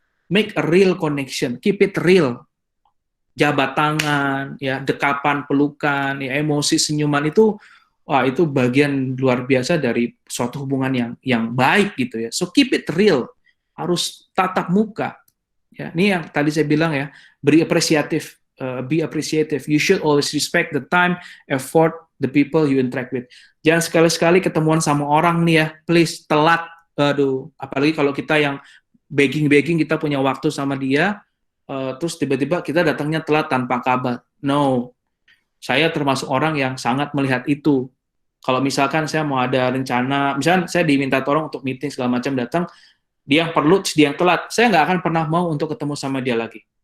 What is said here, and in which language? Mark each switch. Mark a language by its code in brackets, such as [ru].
[en] Make a real connection, keep it real. [id] Jabat tangan, ya, dekapan, pelukan, ya, emosi, senyuman itu, wah itu bagian luar biasa dari suatu hubungan yang baik gitu ya. [en] So keep it real, [id] harus tatap muka. Ya, ini yang tadi saya bilang ya, [en] be appreciative. You should always respect the time, effort, the people you interact with. [id] Jangan sekali-sekali ketemuan sama orang nih ya, please telat. Aduh, apalagi kalau kita yang begging kita punya waktu sama dia, terus tiba-tiba kita datangnya telat tanpa kabar. No, saya termasuk orang yang sangat melihat itu. Kalau misalkan saya mau ada rencana, misalkan saya diminta tolong untuk meeting segala macam, datang, dia yang perlu, dia yang telat, saya nggak akan pernah mau untuk ketemu sama dia lagi.